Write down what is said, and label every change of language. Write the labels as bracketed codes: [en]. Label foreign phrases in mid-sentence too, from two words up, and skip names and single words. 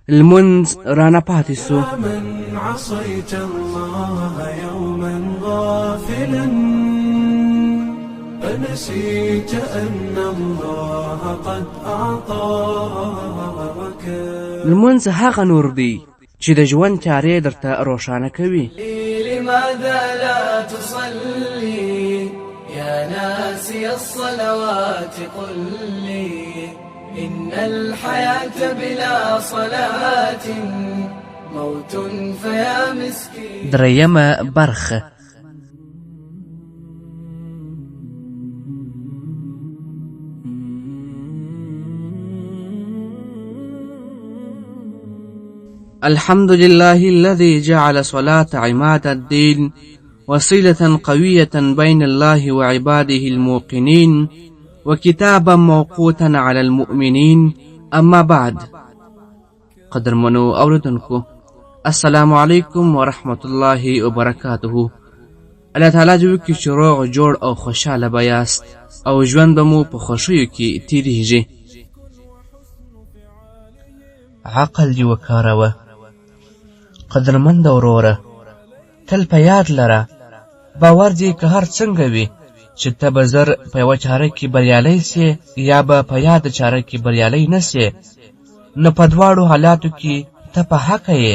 [ps] لمونځ رانه پاتې سو. [ar] من عصيت الله يوما غافلا فنسيت أن الله قد أعطاك. [ps] لمونځ هغه نور دی چې د ژوند چارې درته روښانه کوي. [ar] لماذا لا تصلي يا ناسي الصلوات قل لي إن الحياة بلا صلاة موت فيا مسكين. [ps] درېیمه برخه. [ar] الحمد لله الذي جعل صلاة عماد الدين وصلة قوية بين الله وعباده الموقنين وكتابا موقوتا على المؤمنين. أما بعد. [ps] قدرمنو اوردونکو [ar] السلام علیکم ورحمة الله وبرکاته. [ps] الله تعالی جو کی چې روغ جوړ او خوشاله بیاست او ژوند به مو په خوښیو کې تیریږي. عقل دې وکاروه قدرمند وروره، تل په یاد لره باور دې که هر څنګه وي چې ته به زر په یوه چاره کې بریالی سې یا به په یاده چاره کې بریالی نه سې، نو په دواړو حالاتو کې ته په حقه یې.